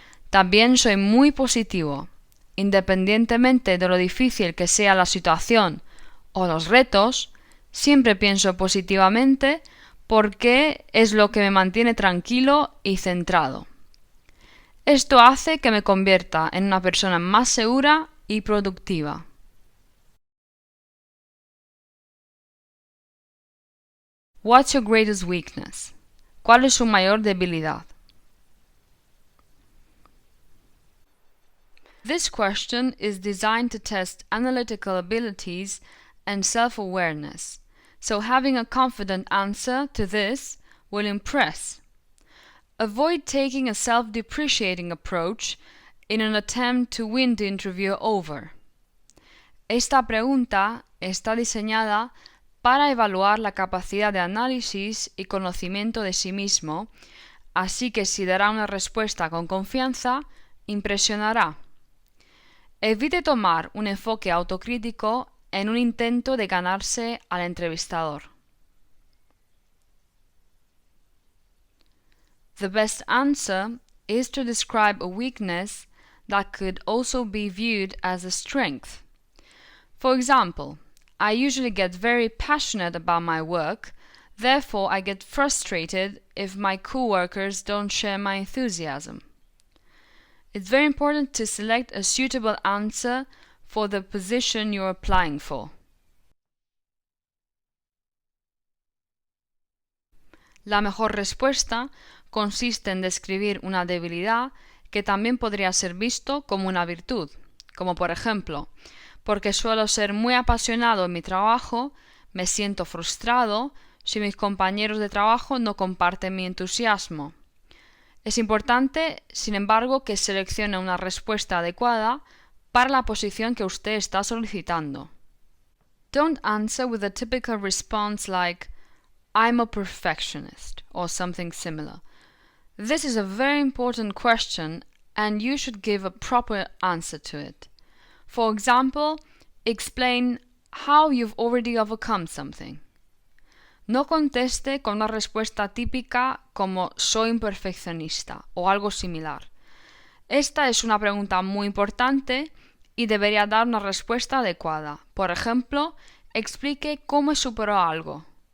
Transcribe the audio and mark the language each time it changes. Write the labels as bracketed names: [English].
[Spanish] También soy muy positivo. Independientemente de lo difícil que sea la situación o los retos, siempre pienso positivamente porque es lo que me mantiene tranquilo y centrado. Esto hace que me convierta en una persona más segura y productiva. [English] What's your greatest weakness? [Spanish] ¿Cuál es su mayor debilidad? [English] This question is designed to test analytical abilities and self-awareness, so having a confident answer to this will impress. Avoid taking a self-depreciating approach in an attempt to win the interviewer over. [Spanish] Esta pregunta está diseñada para evaluar la capacidad de análisis y conocimiento de sí mismo, así que si dará una respuesta con confianza, impresionará. Evite tomar un enfoque autocrítico en un intento de ganarse al entrevistador. [English] The best answer is to describe a weakness that could also be viewed as a strength. For example, I usually get very passionate about my work, therefore I get frustrated if my co-workers don't share my enthusiasm. It's very important to select a suitable answer for the position you're applying for. [Spanish] La mejor respuesta consiste en describir una debilidad que también podría ser visto como una virtud, como por ejemplo, porque suelo ser muy apasionado en mi trabajo, me siento frustrado si mis compañeros de trabajo no comparten mi entusiasmo. Es importante, sin embargo, que seleccione una respuesta adecuada para la posición que usted está solicitando. [English] Don't answer with a typical response like, I'm a perfectionist, or something similar. This is a very important question and you should give a proper answer to it. For example, explain how you've already overcome something. [Spanish] No conteste con una respuesta típica como soy un perfeccionista o algo similar. Esta es una pregunta muy importante y debería dar una respuesta adecuada. Por ejemplo, explique cómo superó algo.